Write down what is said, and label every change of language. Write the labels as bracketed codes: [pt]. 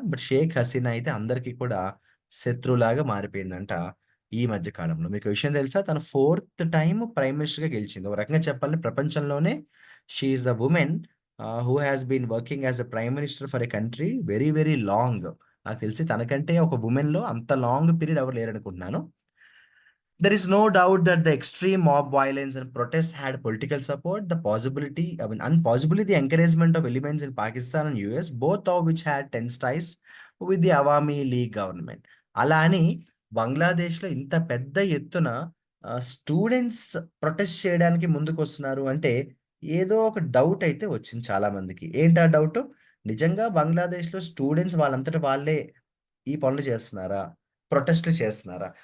[te] But Sheikh Hasina అయితే అందరికీ కూడా శత్రువులాగా మారిపోయిందంట ఈ మధ్య కాలంలో. మీకో విషయం తెలుసా? తను ఫోర్త్ టైమ్ ప్రైమ్ మినిస్టర్‌గా గెలిచింది. ఒక రకంగా చెప్పాలంటే ప్రపంచంలోనే [en] She is the woman who has been working as a prime minister for a country very, very long. [te] నాకు తెలిసి తనకంటే ఒక వుమెన్‌లో అంత లాంగ్ పీరియడ్ ఎవరు లేరనుకుంటున్నాను. [en] There is no doubt that the extreme mob violence and protests had political support, and possibly the encouragement of elements in Pakistan and US, both of which had tense ties with the Awami League government. [te] అలా అని బంగ్లాదేశ్‌లో ఇంత పెద్ద ఎత్తున students protest చేయడానికి ముందుకొస్తున్నారు అంటే, ఏదో ఒక డౌట్ అయితే వచ్చింది చాలా మందికి. ఏంటా డౌటు? నిజంగా బంగ్లాదేశ్‌లో స్టూడెంట్స్ వాళ్ళంతట వాళ్ళే ఈ పనులు చేస్తున్నారా? ప్రొటెస్ట్‌లు చేస్తున్నారా?